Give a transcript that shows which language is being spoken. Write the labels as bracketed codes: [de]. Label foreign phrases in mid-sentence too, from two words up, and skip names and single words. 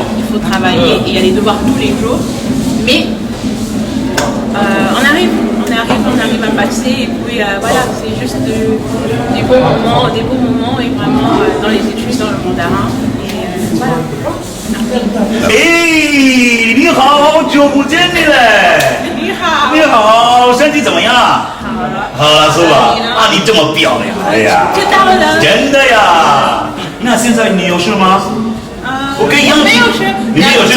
[fr] Il faut travailler et il y a des devoirs tous les jours, mais on arrive à passer et puis voilà, c'est juste des beaux moments et vraiment dans les études, dans le mandarin. Et voilà. Merci. [zh] Hey, 你好，久不见你嘞！你好。你好，身体怎么样？好了，是吧？啊，你这么漂亮，哎呀，知道了。真的呀。那现在你有事吗？我可以让你没有事，你没有事，